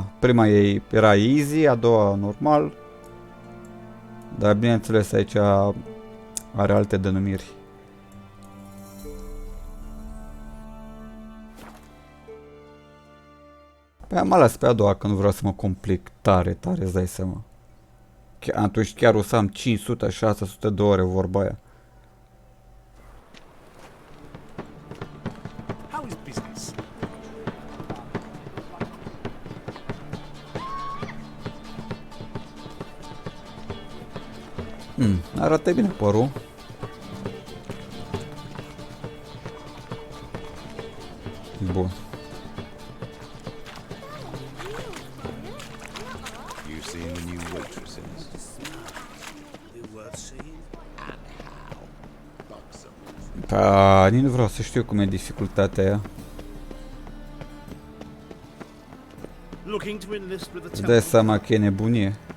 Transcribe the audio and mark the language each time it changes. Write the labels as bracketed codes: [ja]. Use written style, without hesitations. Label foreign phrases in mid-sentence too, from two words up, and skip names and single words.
[ro] Prima era easy, a doua normal. Dar bineînțeles aici are alte denumiri. Păi am ales pe a doua că nu vreau să mă complic tare, îți dai seama. Atunci chiar o să am 500-600 de ore vorba aia. [en] How is business? [ro] Arată bine părul. Bun. [en] You seeing the new waitresses? They're worth seeing. And how? Buxom. [ro] Da, nici nu vreau să știu cum e dificultatea aia. [en] Looking to enlist with the [ro] Îți dai seama că e nebunie.